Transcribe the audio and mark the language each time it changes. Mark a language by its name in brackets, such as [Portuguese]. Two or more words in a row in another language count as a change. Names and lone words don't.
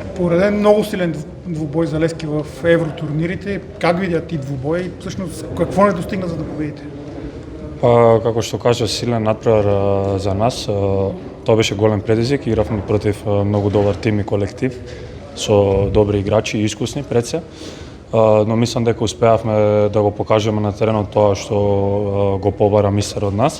[Bulgarian] Пореден много силен двубой за Левски в евротурнирите. Как видя ти двубой и всъщност какво не достигна за да победите? [Macedonian] Како што кажа, силен надпревар за нас. Тоа беше голем предизвик. Игравме против многу добар тим и колектив со добри играчи и искусни пред се. Но мислам дека успеавме да го покажеме на теренот тоа што го побара мистер од нас.